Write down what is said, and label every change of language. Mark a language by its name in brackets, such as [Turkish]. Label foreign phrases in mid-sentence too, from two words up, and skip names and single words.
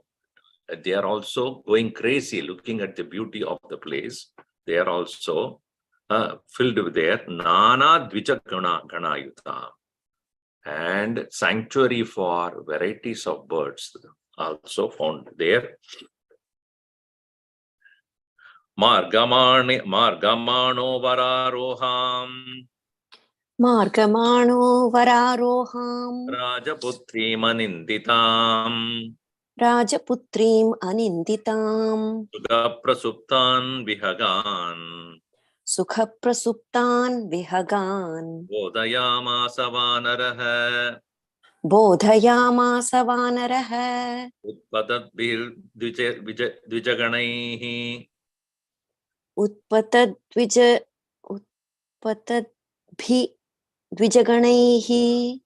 [English] They are also going crazy looking at the beauty of the place. They are also filled with their [Sanskrit] नानाद्विजगणायुतम्. [English] And sanctuary for varieties of birds also found there. [Sanskrit] मार्गमाणो वरारोहाम्. मार्गमाणो वरारोहाम्. राजपुत्रीम् अनिन्दिताम्. राजपुत्रीम् अनिन्दिताम्. सुखप्रसुप्तान् विहगान्. सुखप्रसुप्तान् विहगान्. बोधयामास वानरः. बोधयामास वानरः. उत्पतद्भिर् द्विजगणैः. उत्पतद्भि द्विजगणैः.